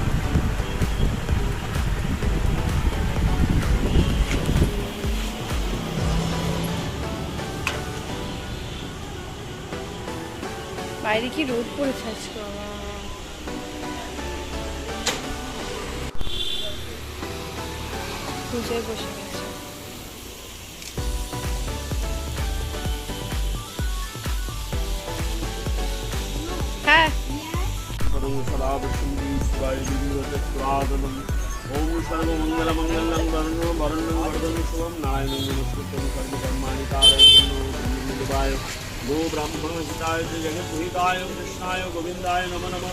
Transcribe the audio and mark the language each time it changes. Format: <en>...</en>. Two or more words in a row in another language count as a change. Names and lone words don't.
<bn>বাইরে কি রোদ পড়েছে আজকে বাবা। পুজোয় বসে গেছে। হ্যাঁ</bn> <sa>ओम सर्वमंगल मंगलम वरुणो वरुणं वर्धनं शुभं नारायणं नमस्कृतं सर्वकर्माणि कारयितुं गो ब्राह्मण हिताय जगद्हिताय कृष्णाय गोविन्दाय नमो नमः।</sa>